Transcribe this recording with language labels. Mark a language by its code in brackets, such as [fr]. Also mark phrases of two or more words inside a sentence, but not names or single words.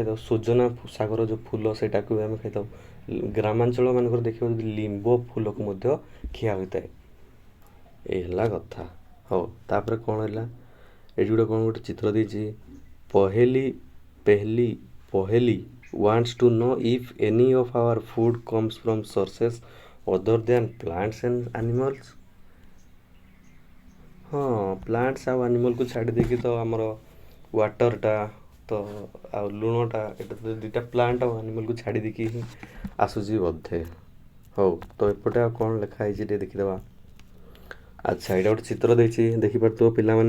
[or] ସଜନା ଶାଗର ଯେଉଁ ଫୁଲ ସେଇଟାକୁ ବି ଆମେ ଖାଇଥାଉ। ଗ୍ରାମାଞ୍ଚଳ ମାନଙ୍କର ଦେଖିବ ଯଦି ଲିମ୍ବ ଫୁଲକୁ ମଧ୍ୟ ଖିଆ ହୋଇଥାଏ। ଏଇ ହେଲା କଥା। ହଉ ତାପରେ କ'ଣ ହେଲା, ଏଇଠି କ'ଣ ଗୋଟେ ଚିତ୍ର ଦେଇଛି, ପହେଲି ପେହଲି ପହେଲି [en] wants to know if any of our food comes from sources other than plants and animals। [or] ହଁ, ପ୍ଲାଣ୍ଟସ୍ ଆଉ ଆନିମଲ୍କୁ ଛାଡ଼ି ଦେଇକି ତ ଆମର ୱାଟର୍ଟା ତ ଆଉ ଲୁଣଟା ଏଇଟା ତ ଦୁଇଟା ପ୍ଲାଣ୍ଟ ଆଉ ଆନିମଲ୍କୁ ଛାଡ଼ି ଦେଇକି ହିଁ ଆସୁଛି ବୋଧେ। ହଉ ତ ଏପଟେ ଆଉ କ'ଣ ଲେଖା ହେଇଛି ଟିକେ ଦେଖିଦେବା। ଆଚ୍ଛା, ଏଇଟା ଗୋଟେ ଚିତ୍ର ଦେଇଛି, ଦେଖିପାରୁଥିବ ପିଲାମାନେ।